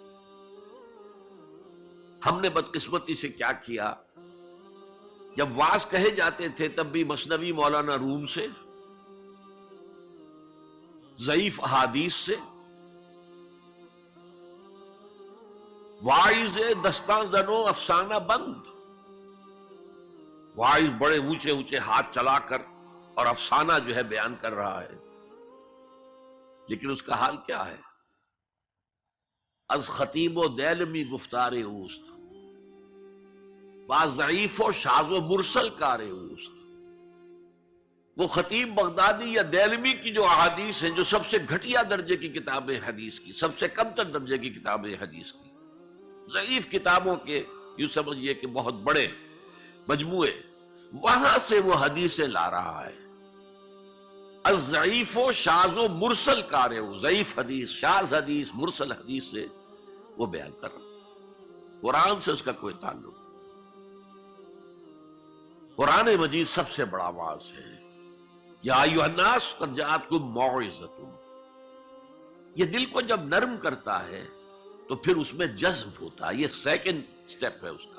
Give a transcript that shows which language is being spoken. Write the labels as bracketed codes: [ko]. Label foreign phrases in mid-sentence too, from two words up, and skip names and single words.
[ur] ہم نے بدقسمتی سے کیا کیا، جب واعظ کہے جاتے تھے تب بھی مثنوی مولانا روم سے، ضعیف احادیث سے، [fa] واعظ دستاں زنو افسانہ بند، [ur] واعظ بڑے اونچے اونچے ہاتھ چلا کر اور افسانہ جو ہے بیان کر رہا ہے، لیکن اس کا حال کیا ہے؟ [fa] از خطیب و دیلمی گفتار اوست، بعض ضعیف و شاذ و مرسل کار اوست۔ [ur] وہ خطیب بغدادی یا دیلمی کی جو احادیث ہیں، جو سب سے گھٹیا درجے کی کتابیں حدیث کی، سب سے کم تر درجے کی کتابیں حدیث کی، ضعیف کتابوں کے یوں سمجھئے کہ بہت بڑے مجموعے، وہاں سے وہ حدیثیں لا رہا ہے۔ [fa] الضعیف و شاذ و مرسل کار ہو، [ur] ضعیف حدیث، شاذ حدیث، مرسل حدیث سے وہ بیان کر رہا ہے، قرآن سے اس کا کوئی تعلق۔ قرآن مجید سب سے بڑا واعظ ہے۔ [ar] یا ایھا الناس قد جاءتکم موعظۃ، [ur] یہ دل کو جب نرم کرتا ہے تو پھر اس میں جذب ہوتا ہے، یہ [en] second step [ur] ہے اس کا۔